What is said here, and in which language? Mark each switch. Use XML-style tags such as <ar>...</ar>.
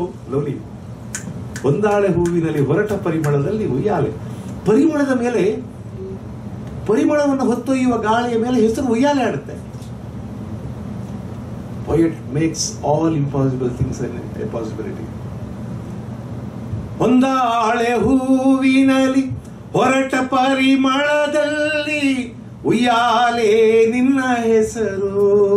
<kn>ನೋಡಿ, ಒಂದಾಳೆ ಹೂವಿನಲ್ಲಿ ಹೊರಟ ಪರಿಮಳದಲ್ಲಿ ಉಯ್ಯಾಲೆ. ಪರಿಮಳದ ಮೇಲೆ, ಪರಿಮಳವನ್ನು ಹೊತ್ತೊಯ್ಯುವ ಗಾಳಿಯ ಮೇಲೆ ಹೆಸರು ಉಯ್ಯಾಲೆ ಆಡುತ್ತೆ.</kn> <en>Poet makes all impossible things a possibility.</en> <kn>ಒಂದಾಳೆ ಹೂವಿನಲ್ಲಿ ಹೊರಟ ಪರಿಮಳದಲ್ಲಿ ಉಯ್ಯಾಲೆ ನಿನ್ನ ಹೆಸರು.</kn>